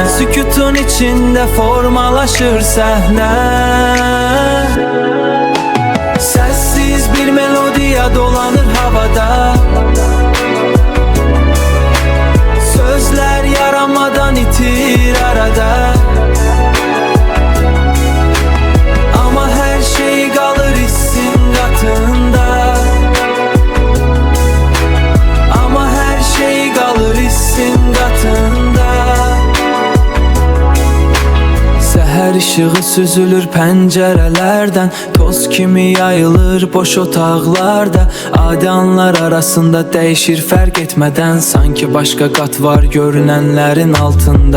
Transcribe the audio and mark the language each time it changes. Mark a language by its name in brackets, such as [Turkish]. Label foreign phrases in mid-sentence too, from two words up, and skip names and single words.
[Azerbaijani] Sükutun içində formalaşır səhnə. Səssiz bir melodiya dolanır havada. [Turkish] Sözler yaramadan itir arada. Ama her şey kalır hissin katında. Ama her şey kalır hissin katında. [Azerbaijani] Səhər işığı süzülür pəncərələrdən. Toz kimi yayılır boş otaqlarda. Adi anlar arasında dəyişir fərq etmədən. Sanki başqa qat var görünənlərin altında.